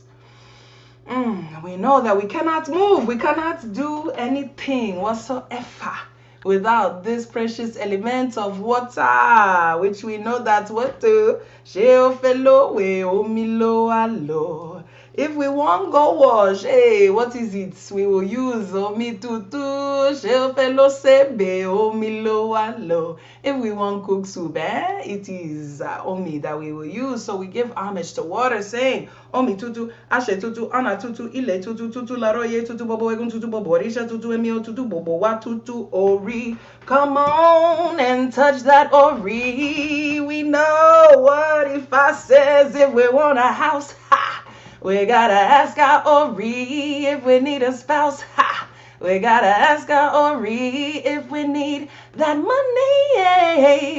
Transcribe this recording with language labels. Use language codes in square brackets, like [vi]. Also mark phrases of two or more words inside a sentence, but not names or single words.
[en] We know that we cannot move, we cannot do anything whatsoever without this precious element of water, which we know that's what to. If we won't go wash, hey, what is it? We will use [yo] omi tutu, shelfelo sebe, omi lo alo. [en] If we want cook soup, it is omi that we will use. So we give homage to water, saying, [yo] omi tutu, ashe tutu, ana tutu, ile tutu, tutu, laroye tutu, bobo, egun tutu, bobo, risha tutu, emio tutu, bobo, wa tutu, ori. [en] Come on and touch that ori. We know what Ifa says if we want a house, ha. We gotta ask our Ori if we need a spouse. Ha! We gotta ask our Ori if we need that money.